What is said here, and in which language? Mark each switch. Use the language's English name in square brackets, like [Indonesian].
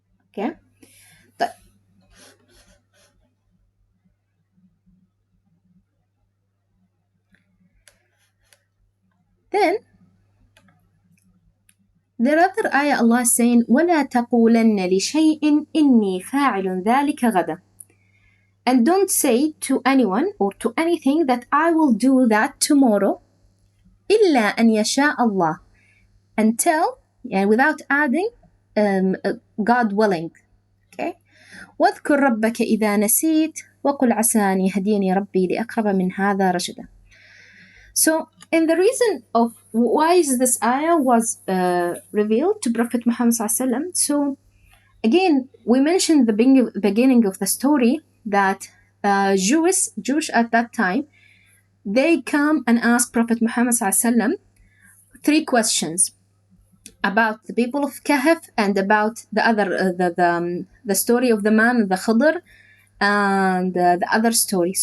[English] Okay. But then there are other ayah Allah is saying, [Arabic] وَلَا تَقُولَنَّ لِشَيْءٍ إِنِّي فَاعِلٌ ذَلِكَ غَدًا. [English] And don't say to anyone or to anything that I will do that tomorrow, [Arabic] إِلَّا أَن يَشَاءَ اللَّهُ, [English] until, and without adding, God willing. Okay. [Arabic] واذكر ربك إذا نسيت وقل عسى أن يهديني ربي لأقرب من هذا رشدا. [English] So, and the reason of why is this ayah was revealed to Prophet Muhammad sallallahu. So, again, we mentioned the beginning of the story that Jewish at that time, they come and ask Prophet Muhammad sallallahu three questions about the people of Kahf and about the other the story of the man, the Khidr, and the other story.